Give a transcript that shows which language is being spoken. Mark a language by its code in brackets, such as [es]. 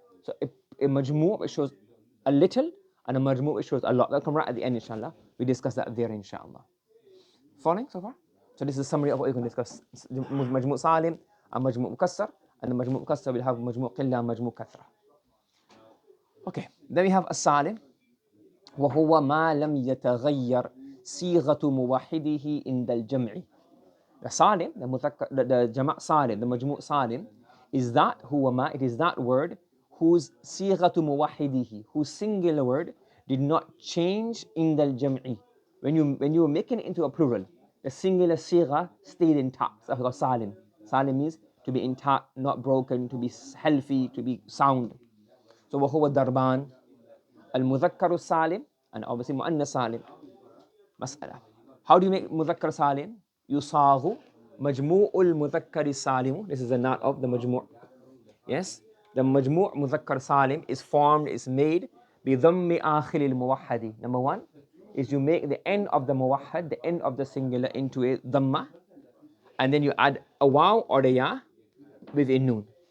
[en] So a majmوع, it shows a little, and a majmوع, it shows a lot. That'll come right at the end, inshallah. We discuss that there, inshallah. Following so far? So this is a summary of what we're going to discuss. مجموع salim and مجموع mukassar. And the مجموع mukassar will have مجموع قلة and مجموع كثرة. Okay, then we have السالم. [ar] وهو ما لم يتغير صيغة موحده عند الجمع. [en] The salim, the jama' salim, the majmوع salim, is that huwa ma, it is that word whose sighatu muwahhidihi, whose singular word did not change in the jam'i. When you were making it into a plural, the singular sigha stayed intact. That's called salim. Salim means to be intact, not broken, to be healthy, to be sound. So وهو darban, al-mudhakkar salim, and obviously mu'annas salim. مسألة. How do you make mudhakkar salim? [ar] يصاغ مجموع المذكر السالم. [en] This is the noun of the majmوع. Yes, the majmوع مذكر salim is formed, is made بضم آخر الموحد. Number one is you make the end of the muwahhad, the end of the singular, into a dhamma, and then you add a waw or a ya with a noon.